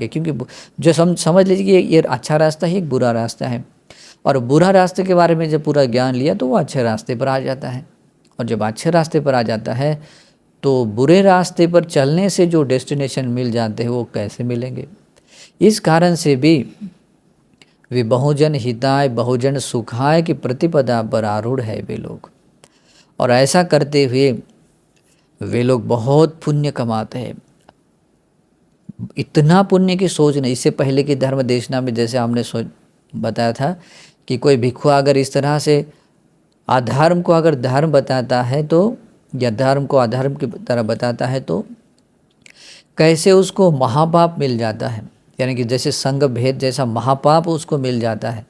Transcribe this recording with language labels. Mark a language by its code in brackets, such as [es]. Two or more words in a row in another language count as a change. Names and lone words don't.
[hi] क्योंकि जो समझ लीजिए कि ये अच्छा रास्ता है, एक बुरा रास्ता है, और बुरा रास्ते के बारे में जब पूरा ज्ञान लिया तो वो अच्छे रास्ते पर आ जाता है। और जब अच्छे रास्ते पर आ जाता है तो बुरे रास्ते पर चलने से जो डेस्टिनेशन मिल जाते हैं वो कैसे मिलेंगे। इस कारण से भी वे [pi] बहुजन हिताय बहुजन सुखाय [hi] की प्रतिपदा पर आरूढ़ है वे लोग। और ऐसा करते हुए वे लोग बहुत पुण्य कमाते हैं। इतना पुण्य की सोच नहीं। इससे पहले की धर्म देशना में जैसे हमने बताया था कि कोई भिक्षु अगर इस तरह से अधर्म को अगर धर्म बताता है तो या धर्म को अधर्म की तरह बताता है तो कैसे उसको महापाप मिल जाता है, यानी कि जैसे संग भेद जैसा महापाप उसको मिल जाता है।